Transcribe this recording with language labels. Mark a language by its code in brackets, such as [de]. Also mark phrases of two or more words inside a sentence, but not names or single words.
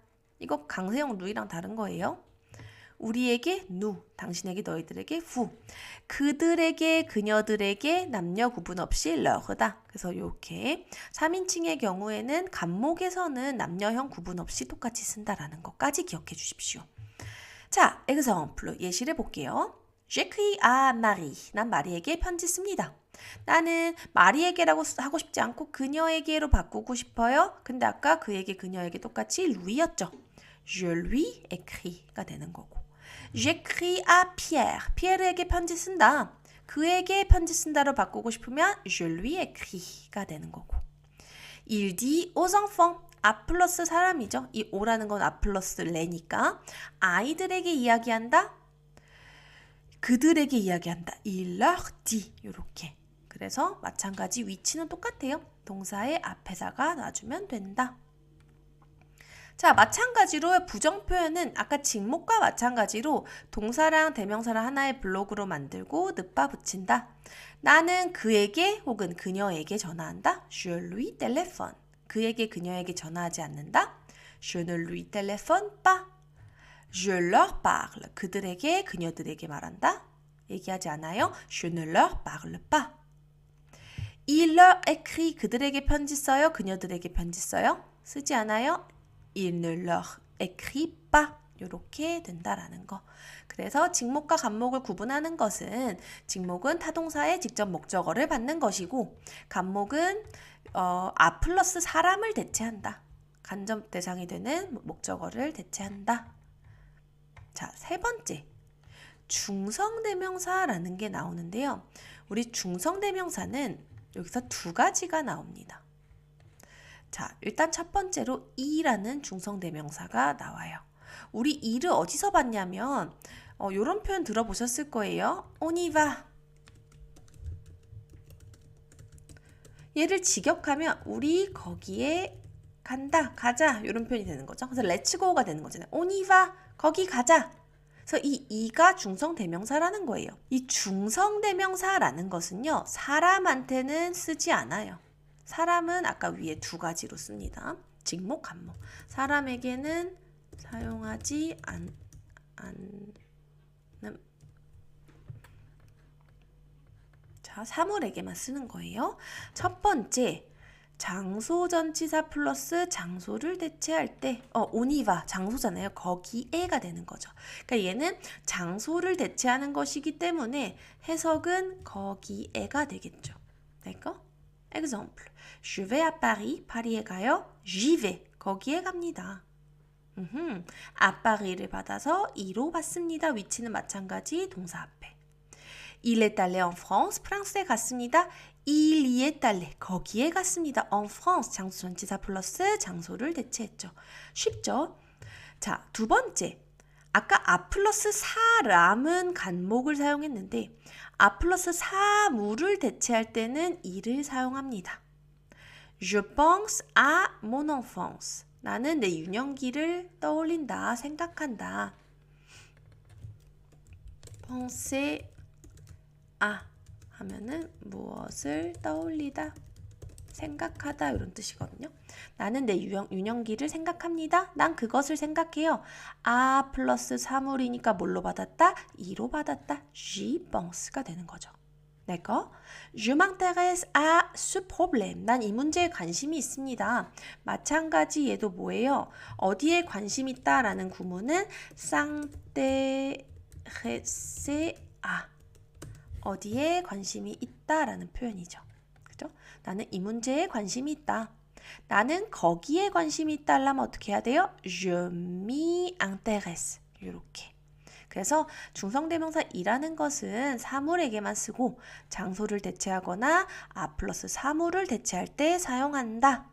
[ko] 이거 강세형 루이랑 다른 거예요. 우리에게 누, 당신에게 너희들에게 후. 그들에게 그녀들에게 남녀 구분 없이 러흐다. 그래서 이렇게 3인칭의 경우에는 간목에서는 남녀형 구분 없이 똑같이 쓴다라는 것까지 기억해 주십시오. 자, exemple 예시를 볼게요. [fr] J'écris à Marie. [ko] 난 마리에게 편지 씁니다. 나는 마리에게라고 하고 싶지 않고 그녀에게로 바꾸고 싶어요. 근데 아까 그에게 그녀에게 똑같이 루이였죠. [fr] Je lui écris [ko] 가 되는 거고. [fr] J'écris à Pierre. [ko] 피에르에게 편지 쓴다. 그에게 편지 쓴다로 바꾸고 싶으면 [fr] Je lui écris [ko] 가 되는 거고. [fr] Il dit aux enfants. [ko] 아 플러스 사람이죠. 이 오라는 건 아 플러스 레니까 아이들에게 이야기한다. 그들에게 이야기한다. [fr] Il leur dit. [ko] 이렇게. 그래서 마찬가지 위치는 똑같아요. 동사의 앞에다가 놔주면 된다. 자, 마찬가지로 부정 표현은 아까 직목과 마찬가지로 동사랑 대명사를 하나의 블록으로 만들고 늪바 붙인다. 나는 그에게 혹은 그녀에게 전화한다. [fr] Je lui téléphone. [ko] 그에게 그녀에게 전화하지 않는다. [fr] Je ne lui téléphone pas. Je leur parle. [ko] 그들에게 그녀들에게 말한다. 얘기하지 않아요. [fr] Je ne leur parle pas. Il leur écrit. [ko] 그들에게 편지 써요. 그녀들에게 편지 써요. 쓰지 않아요. [fr] Il ne leur écrit pas. [ko] 이렇게 된다라는 거. 그래서 직목과 간목을 구분하는 것은 직목은 타동사의 직접 목적어를 받는 것이고 간목은 아 플러스 사람을 대체한다. 간접 대상이 되는 목적어를 대체한다. 자, 세 번째. 중성대명사라는 게 나오는데요. 우리 중성대명사는 여기서 두 가지가 나옵니다. 자, 일단 첫 번째로 이라는 중성대명사가 나와요. 우리 이를 어디서 봤냐면 이런 표현 들어보셨을 거예요. [fr] On y va. [ko] 얘를 직역하면 우리 거기에 간다, 가자 이런 표현이 되는 거죠. 그래서 [en] let's go [ko] 가 되는 거잖아요. [fr] On y va. [ko] 거기 가자. 그래서 이 이가 중성대명사라는 거예요. 이 중성대명사라는 것은요. 사람한테는 쓰지 않아요. 사람은 아까 위에 두 가지로 씁니다. 직목, 간목. 사람에게는 사용하지 않는. 자, 사물에게만 쓰는 거예요. 첫 번째, 장소전치사 플러스 장소를 대체할 때 오니바 장소잖아요. 거기에가 되는 거죠. 그러니까 얘는 장소를 대체하는 것이기 때문에 해석은 거기에가 되겠죠. 될까? [fr] Exemple. Je vais à Paris. [ko] 파리에 가요. [fr] J'y vais. [ko] 거기에 갑니다. [fr] à Paris [ko] 를 받아서 이로 받습니다. 위치는 마찬가지 동사 앞에. [fr] Il est allé en France. [ko] 프랑스에 갔습니다. [fr] Il y est allé. [ko] 거기에 갔습니다. [fr] En France. [ko] 장소 전치사 플러스 장소를 대체했죠. 쉽죠? 자, 두 번째. 아까 아 플러스 사람은 간목을 사용했는데 아 플러스 사물을 대체할 때는 이를 사용합니다. [fr] Je pense à mon enfance. [ko] 나는 내 유년기를 떠올린다, 생각한다. [fr] penser à [ko] 하면은 무엇을 떠올리다, 생각하다 이런 뜻이거든요. 나는 내 유년기를 생각합니다. 난 그것을 생각해요. 아 플러스 사물이니까 뭘로 받았다? 이로 받았다. [fr] J'y pense [ko] 가 되는 거죠. [fr] 내가 Je m'intéresse à ce problème. [ko] 난 이 문제에 관심이 있습니다. 마찬가지 얘도 뭐예요? 어디에 관심 있다라는 구문은 [fr] s'intéresser à. [ko] 어디에 관심이 있다라는 표현이죠. 그죠? 나는 이 문제에 관심이 있다. 나는 거기에 관심이 있다 하려면 어떻게 해야 돼요? [fr] Je m'y intéresse. [ko] 이렇게. 그래서 중성대명사이라는 것은 사물에게만 쓰고 장소를 대체하거나 아 플러스 사물을 대체할 때 사용한다.